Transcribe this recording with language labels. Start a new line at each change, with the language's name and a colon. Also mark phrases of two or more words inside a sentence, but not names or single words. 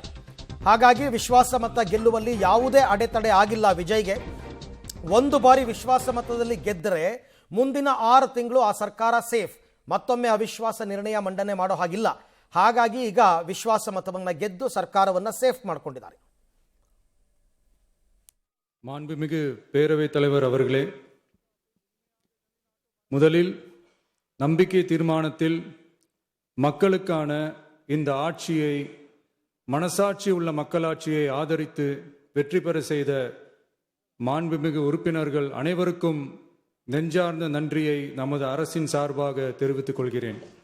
Kannada: ಹಾಗಾಗಿ ವಿಶ್ವಾಸ ಮತ ಗೆಲ್ಲುವಲ್ಲಿ ಯಾವುದೇ ಅಡೆತಡೆ ಆಗಿಲ್ಲ ವಿಜಯ್ಗೆ. ಒಂದು ಬಾರಿ ವಿಶ್ವಾಸ ಮತದಲ್ಲಿ ಗೆದ್ದರೆ ಮುಂದಿನ 6 ತಿಂಗಳು ಆ ಸರ್ಕಾರ ಸೇಫ್. ಮತ್ತೊಮ್ಮೆ ಅವಿಶ್ವಾಸ ನಿರ್ಣಯ ಮಂಡನೆ ಮಾಡೋ ಹಾಗಿಲ್ಲ. ಹಾಗಾಗಿ ಈಗ ವಿಶ್ವಾಸ ಮತವನ್ನು ಗೆದ್ದು ಸರ್ಕಾರವನ್ನು ಸೇಫ್ ಮಾಡಿಕೊಂಡಿದ್ದಾರೆ.
Tamil: மாண்புமிகு பேரவைத் தலைவர் அவர்களே, முதலில் நம்பிக்கை தீர்மானத்தில் மக்களுக்கான இந்த ஆட்சியை, மனசாட்சி உள்ள மக்களாட்சியை ஆதரித்து வெற்றி பெற செய்த மாண்புமிகு உறுப்பினர்கள் அனைவருக்கும் நெஞ்சார்ந்த நன்றியை நமது அரசின் சார்பாக தெரிவித்துக் கொள்கிறேன்.